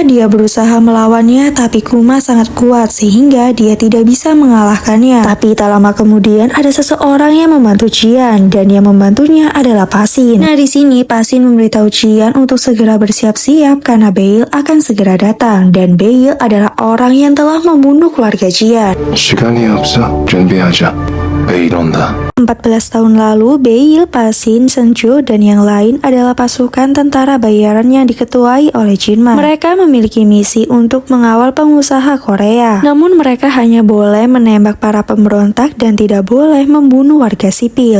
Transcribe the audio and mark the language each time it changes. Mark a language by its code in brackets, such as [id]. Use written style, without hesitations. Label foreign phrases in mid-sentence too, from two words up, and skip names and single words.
[id] Dia berusaha melawannya, tapi Kuma sangat kuat sehingga dia tidak bisa mengalahkannya. Tapi tak lama kemudian ada seseorang yang membantu Jian dan yang membantunya adalah Pasin. Nah, di sini Pasin memberitahu Jian untuk segera bersiap-siap karena Bail akan segera datang dan Bail adalah orang yang telah membunuh keluarga Jian. [ko] 시간이 없어. 준비하자. Bail 온다. [id] 14 tahun lalu, Bail, Pasin, Senju, dan yang lain adalah pasukan tentara bayaran yang diketuai oleh Jinman. Mereka memiliki misi untuk mengawal pengusaha Korea. Namun mereka hanya boleh menembak para pemberontak dan tidak boleh membunuh warga sipil.